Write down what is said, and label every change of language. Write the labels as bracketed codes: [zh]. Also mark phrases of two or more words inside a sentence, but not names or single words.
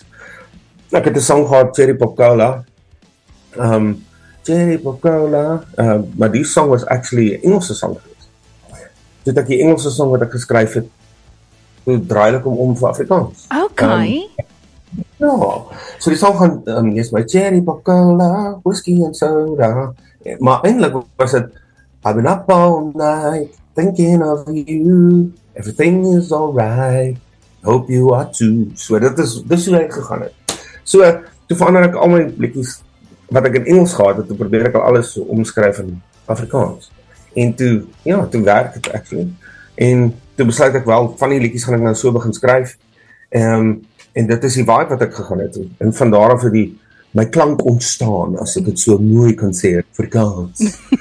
[af] Ek het 'n song gehad, Cherry Pop Cola. Cherry Pop Cola. Maar die song was actually 'n Engelse song geweest. Toe ek die Engelse song wat ek geskryf het, toe draai ek hom om vir Afrikaans. Okay. Ja, so die song gaan, [en] yes, my Cherry Pop Cola, whiskey and soda. [af] Maar eintlik was dit, [en] I've been up all night, thinking of you, everything is alright, hope you are too. [af] So dis hoe hy gegaan het. So, toe verander ek al my liedjies wat ek in Engels gehad het, toe probeer ek al alles so omskryf in Afrikaans. En toe werk het actually. En toe besluit ek wel, van die liedjies gaan ek nou so begin skryf. En dit is die vibe wat ek gegaan het. En van daar af het my klank ontstaan, as ek het so mooi kan sê, Afrikaans.